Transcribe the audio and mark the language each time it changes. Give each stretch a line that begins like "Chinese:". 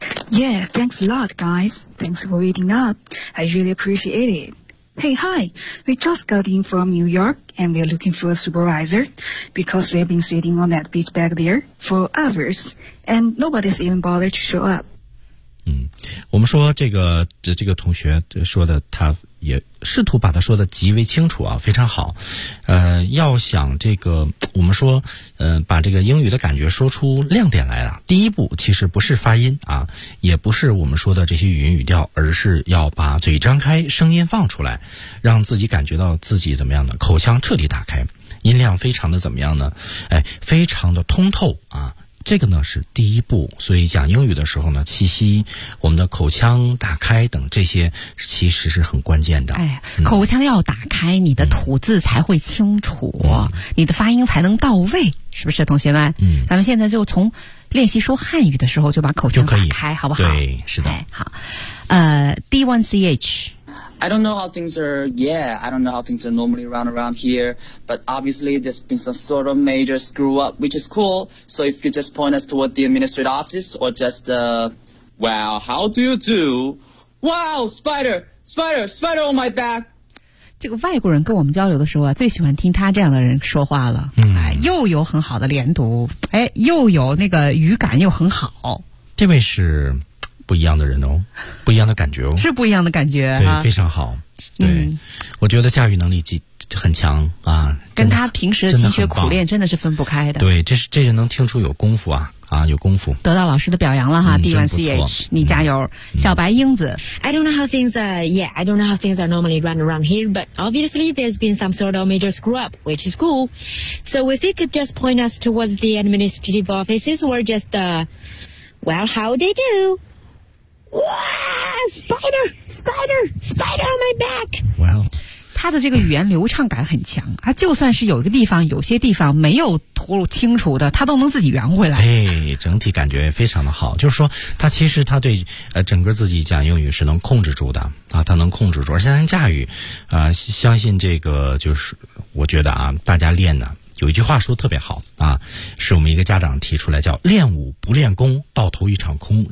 English: Yeah, thanks a lot, guys. Thanks for waiting up. I really appreciate it. Hey, hi, we just got in from New York and we're looking for a supervisor because we've been sitting on that beach back there for hours and nobody's even bothered to show up.
Chinese: 我们说这个同学说的，他也试图把他说的极为清楚啊，非常好。要想这个我们说把这个英语的感觉说出亮点来了，第一步其实不是发音啊，也不是我们说的这些语音语调，而是要把嘴张开，声音放出来，让自己感觉到自己怎么样的口腔彻底打开，音量非常的怎么样呢，哎，非常的通透啊，这个呢是第一步。所以讲英语的时候呢，气息、我们的口腔打开等这些其实是很关键的。哎，口腔要打开，你的吐字才会清楚，你的发音才能到位，是不是同学们？咱们现在就从练习说汉语的时候就把口腔打开，好不好？对，是的。哎，好。D1CH。
English: I don't know how things are, yeah, I don't know how things are normally around here, but obviously there's been some sort of major screw up, which is cool. So if you just point us toward the administrative office or just, wow, how do you do? Wow, spider on my back.
Chinese: 这个外国人跟我们交流的时候啊，最喜欢听他这样的人说话了。哎，又有很好的连读，哎，又有那个语感又很好。这位是不一样的人哦，不一样的感觉哦，是不一样的感觉，对、啊、非常好，对、我觉得驾驭能力很强啊，跟他平时的勤学苦练真的是分不开的，对，这人能听出有功夫啊，啊，有功夫，得到老师的表扬了哈。D1CH 你加油。小白英子。
English: I don't know how things are, yeah, I don't know how things are normally run around here, but obviously there's been some sort of major screw up, which is cool, so if you could just point us towards the administrative offices or just the, well, how they dospider on my back. Wow.
Chinese: 他的这个语言流畅感很强，他就算是有一个地方，有些地方没有吐清楚的，他都能自己圆回来。哎，整体感觉非常的好，就是说他其实他对整个自己讲英语是能控制住的啊，他能控制住，而且能驾驭啊、相信这个就是我觉得啊，大家练呢有一句话说特别好啊，是我们一个家长提出来，叫练武不练功，到头一场空。